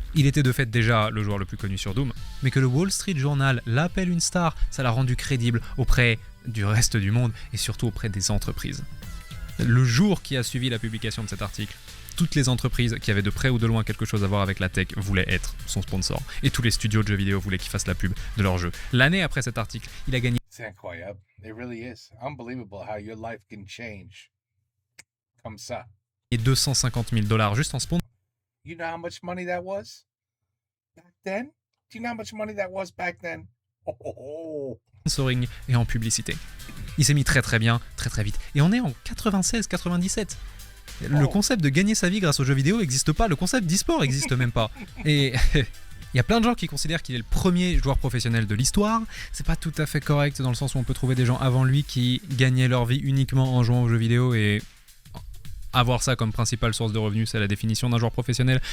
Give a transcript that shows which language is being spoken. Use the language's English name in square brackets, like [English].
[French] Il était de fait déjà le joueur le plus connu sur Doom, mais que le Wall Street Journal l'appelle une star, ça l'a rendu crédible auprès du reste du monde, et surtout auprès des entreprises. Le jour qui a suivi la publication de cet article, toutes les entreprises qui avaient de près ou de loin quelque chose à voir avec la tech voulaient être son sponsor. Et tous les studios de jeux vidéo voulaient qu'il fasse la pub de leur jeu. L'année après cet article, il a gagné... C'est incroyable. [English] It really is. Unbelievable how your life can change. [French] Comme ça. Et $250,000 juste en sponsor. [English] You know how much money that was back then? Do you know how much money that was back then? Oh. [French] Sponsoring et en publicité. Il s'est mis très bien, très vite. Et on est en 96-97. Le concept de gagner sa vie grâce aux jeux vidéo n'existe pas, le concept d'e-sport n'existe même pas. Et il y a plein de gens qui considèrent qu'il est le premier joueur professionnel de l'histoire. C'est pas tout à fait correct dans le sens où on peut trouver des gens avant lui qui gagnaient leur vie uniquement en jouant aux jeux vidéo et avoir ça comme principale source de revenus, c'est la définition d'un joueur professionnel.